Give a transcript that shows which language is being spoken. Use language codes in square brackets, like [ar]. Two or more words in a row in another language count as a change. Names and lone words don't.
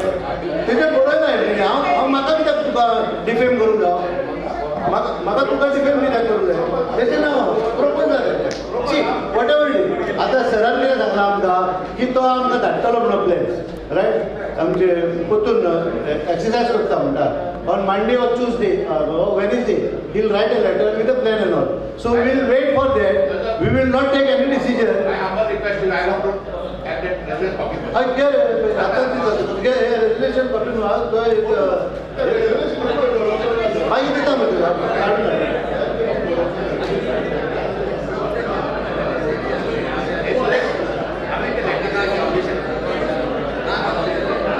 [kok] हांव म्हाका कित्याक डिफेम करूंक जाय? म्हाका तुका डिफेम कित्याक करूंक जाय? तेजें नांव प्रपोज जालें. [en] सी, whatever it is. [kok] आतां सरान कितें सांगलां आमकां की तो आमकां धाडटलो म्हणून प्लॅन्स. रायट आमचे परतून एक्सरसाइज करता म्हणटा [en] on Monday or Tuesday or Wednesday he'll write a letter with a plan and all. So we will wait for that. We will not take any decision. I humble request you, I want to have that resolution copy. I get resolution copy no I देता मैं तुला